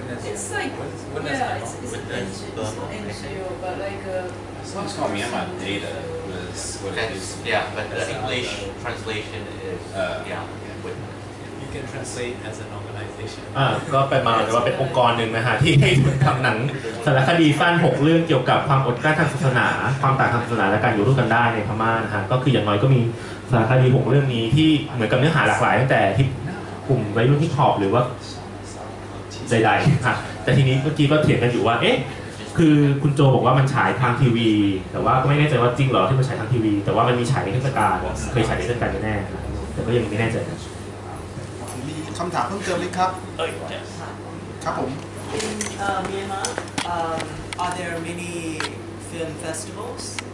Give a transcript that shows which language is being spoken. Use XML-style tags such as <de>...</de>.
<en>It's like, it's NGO, but like It's called Myanmar Data was what it is. Yeah, but the English translation is witness. You can translate as an organization.</en> <th>ก็ไปมาว่าเป็นองค์กรหนึ่งนะฮะที่ทำหนังสารคดีสั้น6 เรื่องเกี่ยวกับความอดกลั้นทางศาสนาความต่างทางศาสนาและการอยู่ร่วมกันได้ในพม่านะฮะก็คืออย่างน้อยก็มีสารคดี6 เรื่องนี้ที่เหมือนกับเนื้อหาหลากหลายตั้งแต่ที่กลุ่มวัยรุ่นฮิปฮอปหรือว่าใดๆค่ะแต่ทีนี้เมื่อกี้ก็เถียงกันอยู่ว่าคือคุณโจบอกว่ามันฉายทางทีวีแต่ว่าก็ไม่แน่ใจว่าจริงเหรอที่มันฉายทางทีวีแต่ว่ามันมีฉายในเทศกาลเคยฉายในเทศกาลแน่ๆแต่ก็ยังไม่แน่ใจนะ มีคำถามเพิ่มเติมไหมครับครับผม</th> <en>In Myanmar, are there many film festivals?</en>